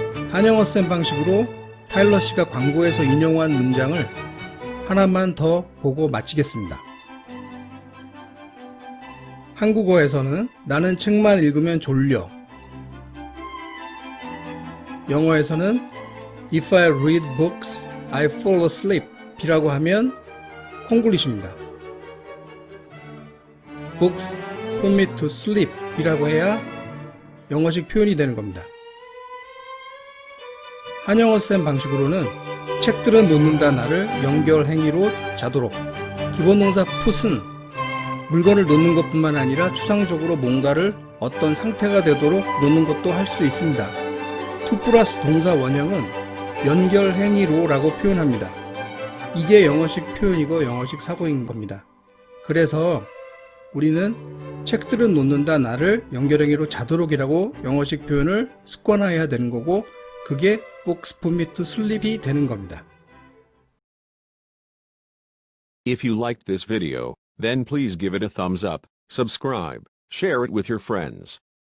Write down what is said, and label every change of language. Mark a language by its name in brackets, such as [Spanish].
[Korean] 한영어쌤 방식으로 타일러 씨가 광고에서 인용한 문장을 하나만 더 보고 마치겠습니다. 한국어에서는 나는 책만 읽으면 졸려. [English] 영어에서는 If I read books, I fall asleep [Korean] 이라고 하면 콩글리시입니다. [English] Books put me to sleep [Korean] 이라고 해야 영어식 표현이 되는 겁니다. 한영어쌤 방식으로는 책들은 놓는다 나를 연결행위로 자도록. 기본동사 put은 물건을 놓는 것뿐만 아니라 추상적으로 뭔가를 어떤 상태가 되도록 놓는 것도 할 수 있습니다. to 플러스 동사 원형은 연결행위로 라고 표현합니다. 이게 영어식 표현이고 영어식 사고인 겁니다. 그래서 우리는 책들은 놓는다 나를 연결행위로 자도록이라고 영어식 표현을 습관화해야 되는 거고, 그게 [English] books put me to sleep [Korean] 이 되는 겁니다. [English] If you liked this video, then please give it a thumbs up, subscribe, share it with your friends.